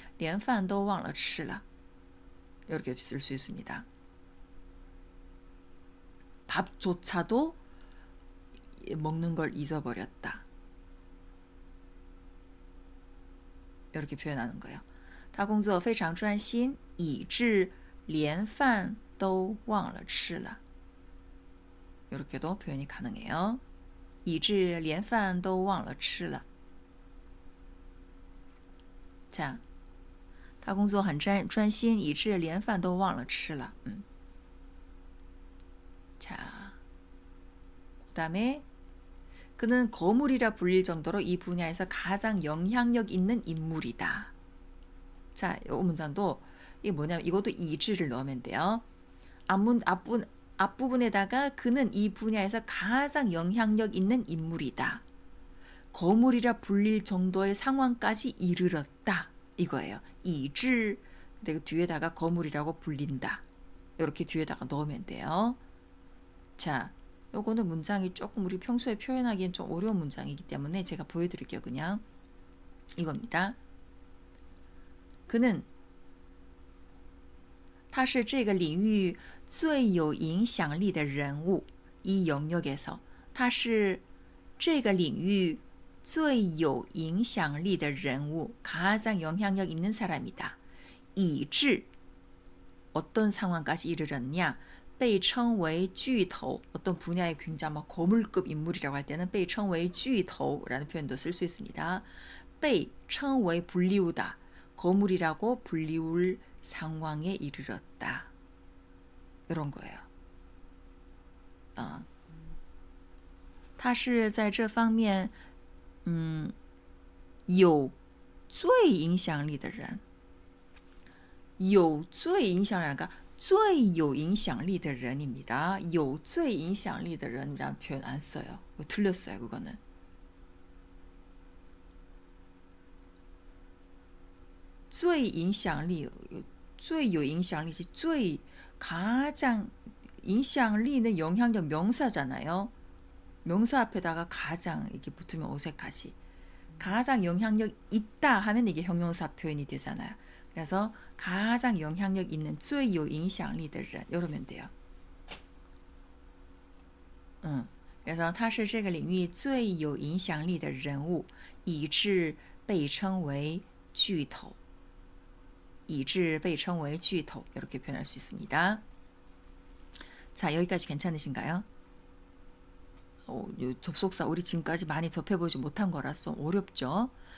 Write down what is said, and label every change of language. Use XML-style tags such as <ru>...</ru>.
<zh>连饭都忘了吃了</zh> <ko>이렇게 쓸 수 있습니다. 밥조차도 먹는 걸 잊어버렸다. 이렇게 표현하는 거예요.</ko> <zh>他工作非常专心以致连饭都忘了吃了</zh> <ko>이렇게도 표현이 가능해요.</ko> <zh>以致连饭都忘了吃了</zh> <ko>자,</ko> <zh>他工作很专心以致连饭都忘了吃了</zh> <ko>자, 그 다음에 그는 거물이라 불릴 정도로 이 분야에서 가장 영향력 있는 인물이다. 자, 이 문장도 이게 뭐냐면 이것도 이지를 넣으면 돼요. 앞부분에다가 그는 이 분야에서 가장 영향력 있는 인물이다. 거물이라 불릴 정도의 상황까지 이르렀다. 이거예요. 이질 근데 뒤에다가 거물이라고 불린다. 이렇게 뒤에다가 넣으면 돼요. 자, 요거는 문장이 조금 우리 평소에 표현하기엔 좀 어려운 문장이기 때문에 제가 보여드릴게요. 그냥 이겁니다. 그는</ko> <zh>他是这个领域最有影响力的人物.</zh> <ko>이 영역에서</ko> <zh>他是这个领域最有影响力的人物,</zh> <ko>가장 영향력 있는 사람이다. 以致 어떤 상황까지 이르렀냐?</ko> <zh>被称为巨头,</zh> <ko>어떤 분야의 굉장히 막 거물급 인물이라고 할 때는 被称为巨头라는 표현도 쓸 수 있습니다.</ko> <zh>被称为</zh> <ko>불리우다, 거물이라고 불리울 상황에 이르렀다. 이런 거예요.</ko> <zh>他是在这方面有最影响力的人。有最影响力，最有影响力的人입니다. 有最影响力的人</zh> <ko>이라는 표현 안 써요. 틀렸어요, 그거는.</ko> <zh>最影响力, 最有影响力, 最</zh> <ko>가장影响力는 영향력 명사잖아요. 명사 앞에다가 가장 이렇게 붙으면 어색하지. 가장 영향력 있다 하면 이게 형용사 표현이 되잖아요. 그래서 가장 영향력 있는</ko> <zh>最有影响力的人</zh> <ko>이러면 돼요.</ko> <zh>그래서 他是这个领域最有影响力的人物，以致被称为巨头。以致被称为巨头</zh> <ko>이렇게 표현할 수 있습니다. 자, 여기까지 괜찮으신가요? 접속사 우리 지금까지 많이 접해보지 못한 거라서 어렵죠.</ko>